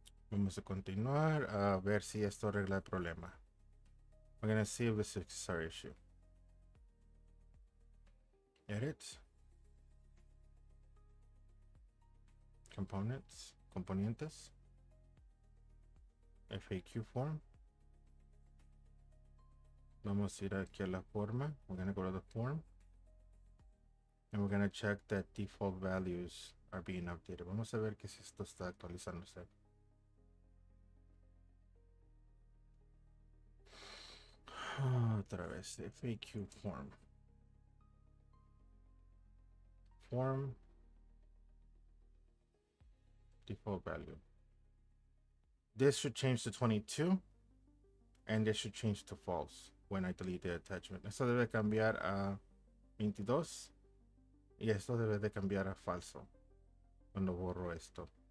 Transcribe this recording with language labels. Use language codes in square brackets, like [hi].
[es] Vamos a continuar a ver si esto arregla el problema. [en] We're gonna see if this fixes our issue. Edit. Components. Componentes. FAQ form. [es] Vamos a ir aquí a la forma. [en] We're gonna go to the form. And we're gonna check that default values are being updated. [es] Vamos a ver que si esto está actualizándose. Otra vez, FAQ form. [en] Form. Default value. This should change to 22. And this should change to false when I delete the attachment. [es] Esto debe cambiar a 22. Y esto debe de cambiar a falso cuando borro esto.